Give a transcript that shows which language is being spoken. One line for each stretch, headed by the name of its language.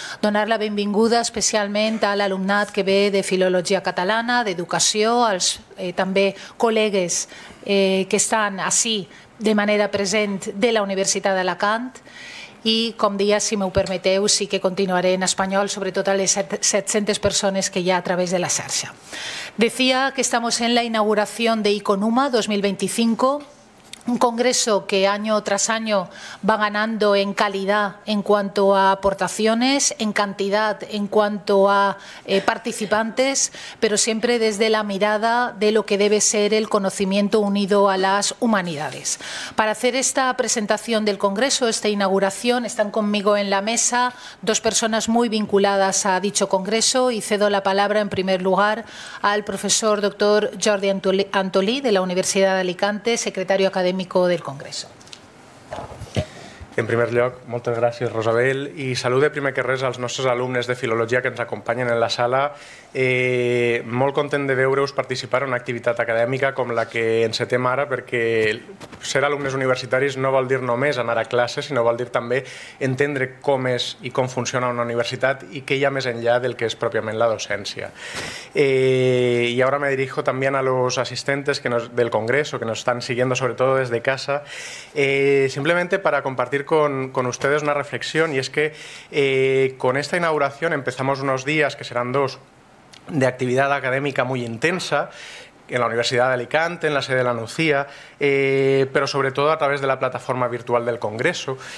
Catalan: Donar la benvinguda especialment a l'alumnat que ve de Filologia Catalana, d'Educació, als també col·legues que estan ací de manera present de la Universitat d'Alacant, i, com deia, si m'ho permeteu, sí que continuaré en espanyol, sobretot a les 700 persones que hi ha a través de la xarxa.
Spanish: Decía que estamos en la inauguración de Iconuma 2025, un congreso que año tras año va ganando en calidad en cuanto a aportaciones, en cantidad en cuanto a participantes, pero siempre desde la mirada de lo que debe ser el conocimiento unido a las humanidades. Para hacer esta presentación del congreso, esta inauguración, están conmigo en la mesa dos personas muy vinculadas a dicho congreso, y cedo la palabra en primer lugar al profesor doctor Jordi Antolí de la Universidad de Alicante, secretario académico del Congreso.
Catalan: En primer lloc, moltes gràcies, Rosabel, i salude primer que res als nostres alumnes de Filologia que ens acompanyen en la sala. Molt content de veure-us participar en una activitat acadèmica com la que encetem ara, perquè ser alumnes universitaris no vol dir només anar a classe, sinó vol dir també entendre com és i com funciona una universitat i què hi ha més enllà del que és pròpiament la docència.
Spanish: Y ahora me dirijo también a los asistentes del Congreso que nos están siguiendo sobre todo desde casa, simplemente para compartir con ustedes una reflexión, y es que con esta inauguración empezamos unos días, que serán dos, de actividad académica muy intensa en la Universidad de Alicante, en la sede de la Nucía, pero sobre todo a través de la plataforma virtual del Congreso.